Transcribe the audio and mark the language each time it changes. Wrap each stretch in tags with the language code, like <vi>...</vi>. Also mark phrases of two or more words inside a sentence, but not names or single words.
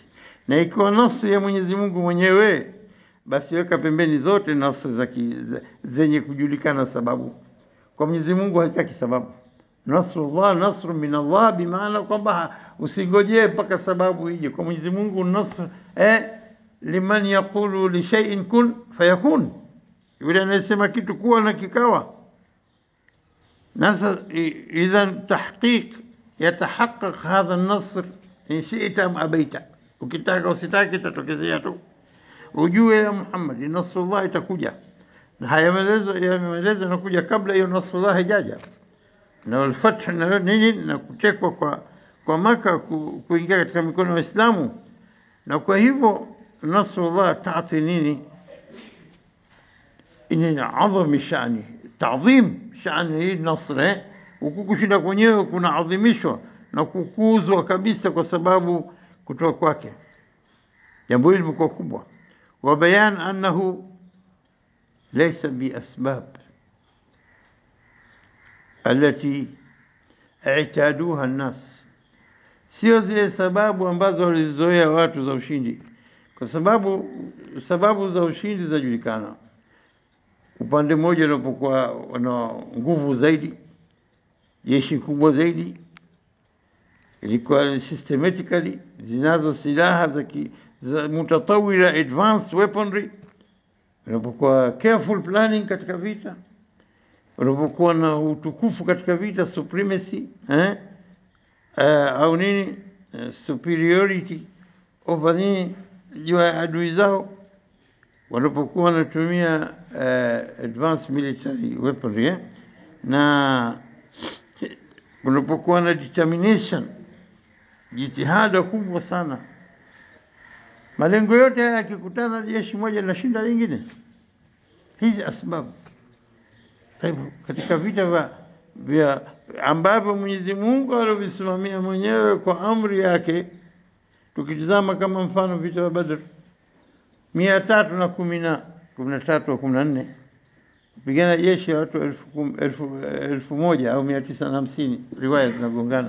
<sw>Na ikiwa nasr ya Mwenyezi Mungu mwenyewe, basi weka pembeni zote nasr zenye kujulikana sababu. Kwa Mwenyezi Mungu hataki sababu.</sw> <ar>نصر الله نصر من الله,</ar> <sw>bimaana kwamba usingojee mpaka sababu ije. Kwa Mwenyezi Mungu</sw> <ar>نصر لمن يقول لشيء كن فيكون,</ar> <sw>yule anasema kitu kuwa na kikawa.</sw> <ar>نسا إذن تحقيق يتحقق هذا النصر إن شئت أم أبيت,</ar> <sw>ukitaka usitaki itatokezea tu. Ujue ya Muhammad nasrullah itakuja, na haya maelezo yanakuja kabla hiyo nasrullah haijaja. Na al-fath na nini, na kutekwa kwa Makkah, kuingia katika mikono ya Waislamu. Na kwa hivyo nasrullah taati nini,</sw> <ar>إن عظم شأنه تعظيم شأنه النصر.</ar> <sw>Ukukushinda kwenyewe kuna adhimishwa na kukuzwa kabisa kwa sababu kutoka kwake. Jambo hili limekuwa kubwa.</sw> <ar>وبيان أنه ليس بأسباب التي اعتادها الناس,</ar> <sw>sio zile sababu ambazo walizoea watu za ushindi, kwa sababu za ushindi zajulikana. Upande mmoja unapokuwa na nguvu zaidi, jeshi kubwa zaidi, ilikuwa systematically zinazo silaha za mutatawila,</sw> <en>advanced weaponry,</en> <sw>unapokuwa</sw> <en>careful planning</en> <sw>katika vita, unapokuwa na utukufu katika vita, supremacy au nini,</sw> <en>superiority over</en> <sw>nini juu ya adui zao, wanapokuwa wanatumia</sw> <en>advanced military weaponry,</en> <sw>na unapokuwa na determination, jitihada kubwa sana, malengo yote haya yakikutana, jeshi moja linashinda lingine. Hizi asbabu. Katika vita vya ambavyo Mwenyezi Mungu alivisimamia mwenyewe kwa amri yake, tukitizama kama mfano vita vya Badr 313 au 14, kupigana jeshi la watu 1000 au 950, riwaya zinagongana.</sw>